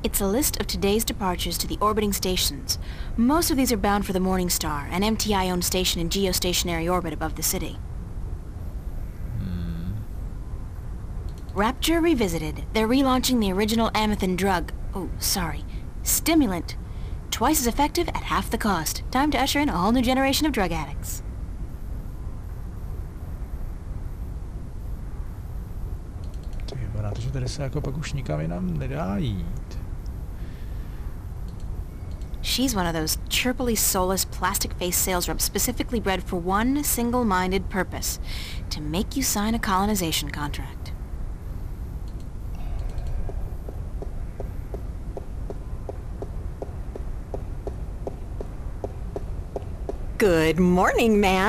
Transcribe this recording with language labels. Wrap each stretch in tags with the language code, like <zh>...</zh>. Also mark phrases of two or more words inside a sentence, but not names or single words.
<en>It's a list of today's departures to the orbiting stations. Most of these are bound for the Morning Star, an MTI-owned station in geostationary orbit above the city. Rapture Revisited. They're relaunching the original Amethyst drug. Oh, sorry. Stimulant. Twice as effective at half the cost. Time to usher in a whole new generation of drug addicts.</en> <cs>Vypadá to, že tady se jako pak už nikam jinam nedá jít.</cs> <en>She's one of those chirpily soulless plastic-faced sales reps specifically bred for one single-minded purpose. To make you sign a colonization contract. Good morning, ma'am.</en>